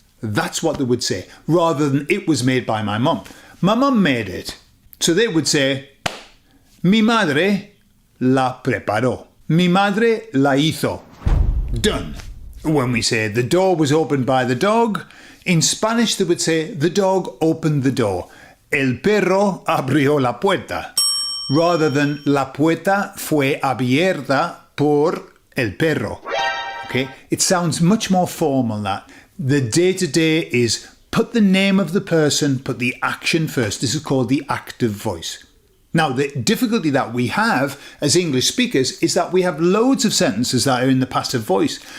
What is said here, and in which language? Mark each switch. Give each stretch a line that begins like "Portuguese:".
English: That's what they would say, rather than it was made by my mum. My mum made it. So they would say,
Spanish: mi madre la preparó. Mi madre la hizo.
English: Done. When we say the door was opened by the dog, in Spanish they would say the dog opened the door.
Spanish: El perro abrió la puerta.
English: Rather than
Spanish: la puerta fue abierta por el perro.
English: Okay? It sounds much more formal that. The day-to-day is put the name of the person, put the action first. This is called the active voice. Now, the difficulty that we have as English speakers is that we have loads of sentences that are in the passive voice.